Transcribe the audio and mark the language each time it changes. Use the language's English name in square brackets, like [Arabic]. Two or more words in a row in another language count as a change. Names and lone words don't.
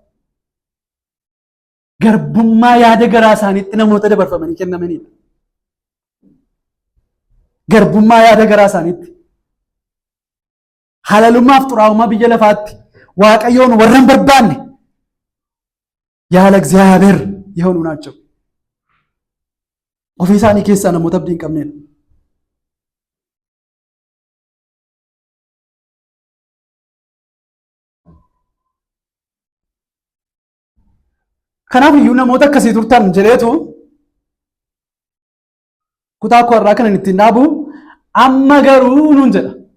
[Oromo] Garbummaa yaada garaa isaaniitti namoota dabarfamanii kennamanidha. Garbummaa yaada garaa isaaniitti. Halalummaaf xuraa'ummaa biyya lafaatti Waaqayyoon warra hin barbaanne yaala [Amharic] እግዚአብሔር የሆኑ ናቸው። [Oromo] ofii isaanii keessaa namoota abdii hin qabnedha. Kanaaf iyyuu namoota akkasii turtan jedheetu kutaa koo irraa kanan ittiin dhaabu amma garuu nuun jedha.